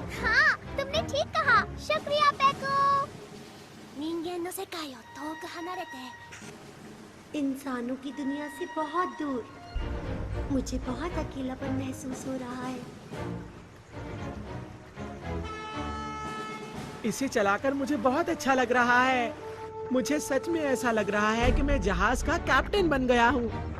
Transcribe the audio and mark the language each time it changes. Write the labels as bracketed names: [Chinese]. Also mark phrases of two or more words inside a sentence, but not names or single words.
[Hindi] हाँ, तुमने ठीक कहा। शुक्रिया पेको। [Japanese] 人間の世界を遠く離れて [Hindi] इंसानों की दुनिया से बहुत दूर। मुझे बहुत अकेलापन महसूस हो रहा है। इसे चलाकर मुझे बहुत अच्छा लग रहा है। मुझे सच में ऐसा लग रहा है कि मैं जहाज का कैप्टन बन गया हूँ।